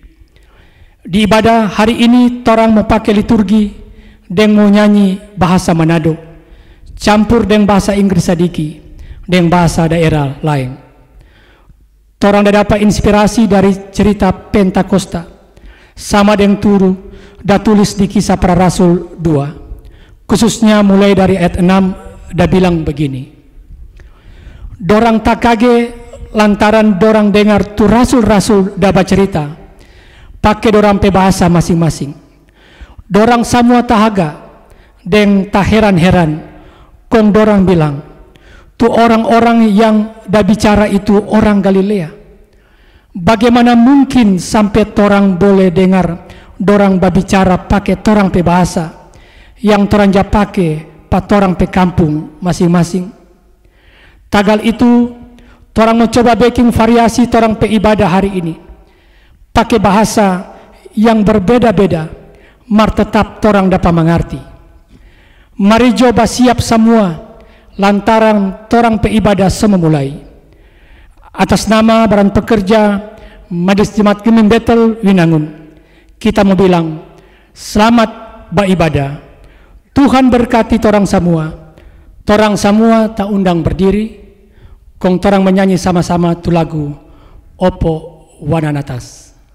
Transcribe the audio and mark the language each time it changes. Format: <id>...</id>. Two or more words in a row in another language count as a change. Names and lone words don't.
<xmm>Di ibadah hari ini torang mau pakai liturgi dan mau nyanyi bahasa Manado, campur dengan bahasa Inggris sedikit dan bahasa daerah lain. Torang dah dapat inspirasi dari cerita Pentakosta sama dengan turu dah tulis di Kisah Para Rasul 2, khususnya mulai dari ayat 6 dah bilang begini. Dorang tak kaget lantaran dorang dengar tu rasul-rasul dah bercerita pakai dorang pe bahasa masing-masing. Dorang semua tahaga dan tak heran-heran, kong dorang bilang tu orang-orang yang dah bicara itu orang Galilea. Bagaimana mungkin sampai torang boleh dengar dorang berbicara pakai torang pe bahasa yang torang ja pakai pa torang pe kampung masing-masing. Tagal itu torang mau coba bikin variasi torang pe ibadah hari ini pakai bahasa yang berbeda-beda, mar tetap torang dapat mengerti. Mari coba siap semua lantaran torang pe ibadah semua mulai. Atas nama baran pekerja Majelis Jemaat Gemim Betel Winangun, kita mau bilang selamat beribadah. Tuhan berkati torang semua. Torang semua tak undang berdiri, kong torang menyanyi sama-sama tu lagu Opo Wananatas.</xmm>